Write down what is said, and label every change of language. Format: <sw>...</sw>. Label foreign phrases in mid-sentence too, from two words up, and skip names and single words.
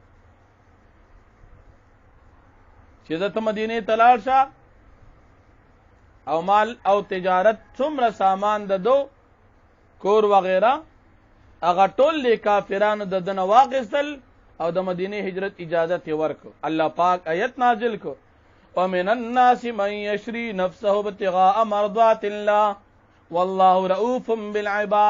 <ps>چې ته مدینه ته لاړ شه او مال او تجارت څومره سامان د دو کور وغیرہ هغه ټول له کافرانو د دنه واغستل او د مدینه هجرت اجازت ورکړ. الله پاک آیت نازل کو</ps> <ar>ومن الناس من يشري نفسه ابتغاء مرضات الله والله رؤوف بالعباد.</ar>